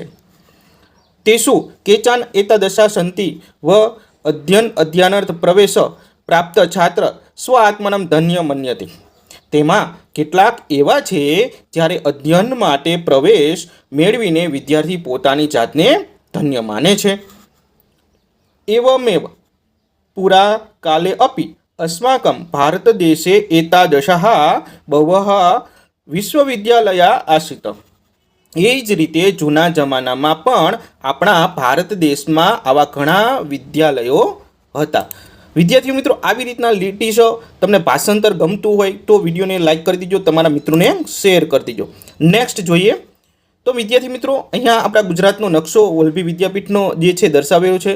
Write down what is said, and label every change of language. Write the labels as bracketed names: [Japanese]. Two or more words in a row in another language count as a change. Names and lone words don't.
[Sanskrit] तेषु केचन एतादृशाः सन्ति व अध्ययनार्थ प्रवेश प्राप्त छात्र स्व आत्मानम् धन्य मन्यते. [Gujarati] તેમાં કેટલાક એવા છે જ્યારે અધ્યયન માટે પ્રવેશ મેળવીને વિદ્યાર્થી પોતાની જાતને ધન્ય માને છે. [Sanskrit] एवमेव पुरा काले अपि अस्माकं भारतदेशे एतादृशः बहवः विश्वविद्यालया आसीत्. [Gujarati] એ જ રીતે જૂના જમાનામાં પણ આપણા ભારત દેશમાં આવા ઘણા વિદ્યાલયો હતા. વિદ્યાર્થી મિત્રો, આવી રીતના લીટીશ તમને ભાષાંતર ગમતું હોય તો વિડીયોને લાઈક કરી દીજો, તમારા મિત્રોને શેર કરી દીજો. નેક્સ્ટ જોઈએ તો વિદ્યાર્થી મિત્રો, અહીંયા આપણા ગુજરાતનો નકશો વલ્લભી વિદ્યાપીઠનો જે છે દર્શાવેલો છે.